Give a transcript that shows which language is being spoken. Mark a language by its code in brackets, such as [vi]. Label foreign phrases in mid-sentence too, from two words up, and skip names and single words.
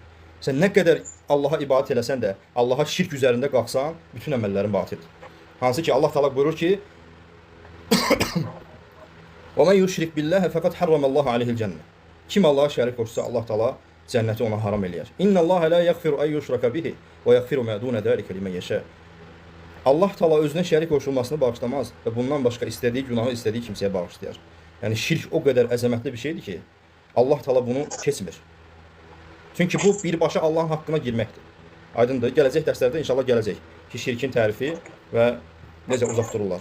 [az] Sən nə qədər Allaha ibadət eləsən də, Allaha şirk üzərində qalxsan, bütün əməllərin batildir. Hansı ki Allah Teala buyurur ki: [ar] "ومن يشرك بالله فقد حرم الله عليه الجنة." [az] Kim Allaha şərik qoşsa, Allah Teala cənnəti ona haram eləyər. [ar] إن الله لا يغفر أن يشرك به ويغفر ما دون ذلك لمن يشاء. [az] Allah Teala özünə şərik qoşulmasını bağışlamaz və bundan başqa istədiyi günahı istədiyi kimsəyə bağışlayar. Yəni şirk o qədər əzəmətli bir şeydir ki, Allah Teala bunu keçmir. Çünki bu birbaşa Allahın haqqına girməkdir. Aydındır. Gələcək dərslərdə inşallah gələcək ki, şirkin tərifi və necə uzaq dururlar.